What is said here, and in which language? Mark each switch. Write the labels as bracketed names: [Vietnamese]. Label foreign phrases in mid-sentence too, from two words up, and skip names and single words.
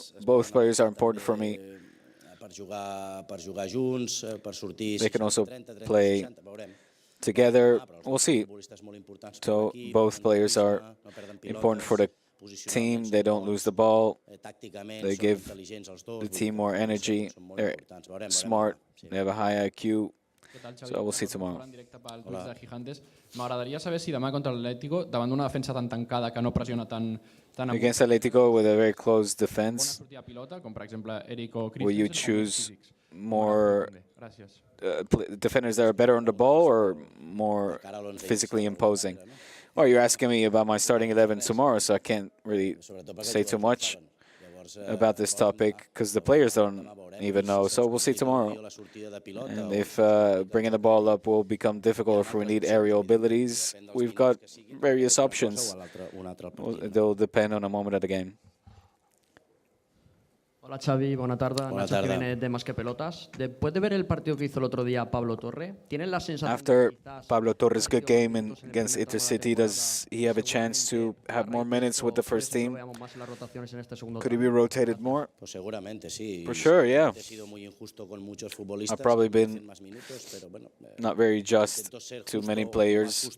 [English] Both players are important for me. They can also play together. We'll see. So both players are important for the team. They don't lose the ball. They give the team more energy. They're smart. They have a high IQ. So we'll see tomorrow. [Catalan] M'agradaria saber si demà contra l'Atlético, davant d'una defensa tan tancada que no pressiona tan [English] against Atlético with a very close defense, will you choose more defenders that are better on the ball or more physically imposing? Well, you're asking me about my starting 11 tomorrow, so I can't really say too much about this topic because the players don't even know. So we'll see tomorrow. And if bringing the ball up will become difficult, if we need aerial abilities, we've got various options. They'll depend on a moment of the game. [Spanish] Hola Xavi, buena tarde. Nacho Jiménez de Más que Pelotas. Después de ver el partido que hizo el otro día Pablo Torre, ¿tienen la sensación? [English] After Pablo Torres' good game against Intercity, does he have a chance to have more minutes with the first team? Could he be rotated more? For sure, yeah. I've probably been not very just to many players.